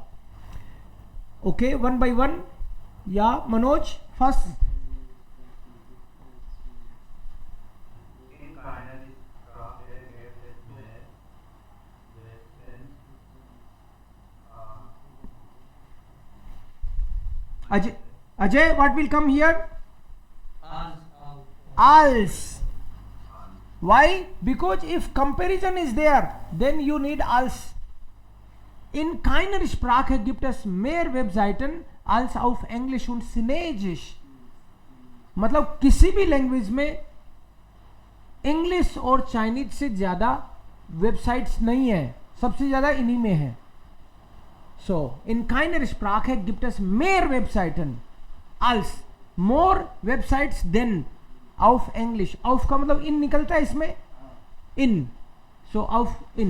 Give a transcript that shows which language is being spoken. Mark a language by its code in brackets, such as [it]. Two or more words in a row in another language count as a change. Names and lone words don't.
[en] okay, 1 by 1 ya Manoj first. Ajay, what will come here? Als. Why? Because if comparison is there, then you need als. [de] In keiner Sprache gibt es mehr Webseiten als auf Englisch und Chinesisch. [hi] मतलब किसी भी लैंग्वेज में इंग्लिश और चाइनीज से ज्यादा वेबसाइट्स नहीं है, सबसे ज्यादा इन्हीं में है। [de] So, in keiner Sprache gibt es mehr Webseiten als [en] more websites than [de] auf English. [hi] Auf का मतलब in निकलता है इसमें, [en] in. So, auf in.